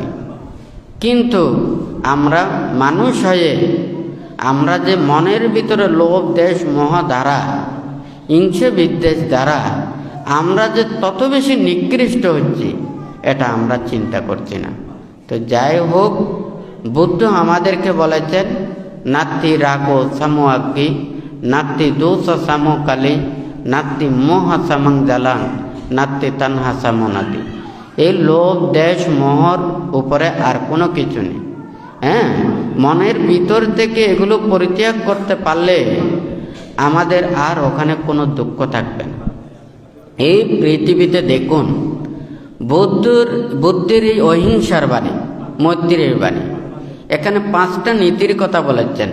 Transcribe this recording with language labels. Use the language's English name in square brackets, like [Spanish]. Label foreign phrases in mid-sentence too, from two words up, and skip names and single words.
[Bangla] কিন্তু আমরা মানুষ হয়ে আমরা যে মনের ভিতরে লোভ, দেশ, মোহ দ্বারা, হিংসা, বিদ্বেষ দ্বারা আমরা যে তত বেশি নিকৃষ্ট হচ্ছি এটা আমরা চিন্তা করছি না। তো যাই হোক, বুদ্ধ আমাদেরকে বলেছেন [Pali] নাত্তি রাগো সামো আগ্গি, নাত্তি দোষ সামো কালি, নাত্তি মোহ সামং জালাং, নাত্তি তানহা সামো নাতি। [Bangla] এই লোভ, দেশ, মোহর উপরে আর কোনো কিছু নেই। হ্যাঁ, মনের ভিতর থেকে এগুলো পরিত্যাগ করতে পারলে আমাদের আর ওখানে কোনো দুঃখ থাকবে না। এই পৃথিবীতে দেখুন, বুদ্ধের এই অহিংসার বাণী, মৈত্রেয়ীর বাণী, এখানে 5টা নীতির কথা বলেছেন।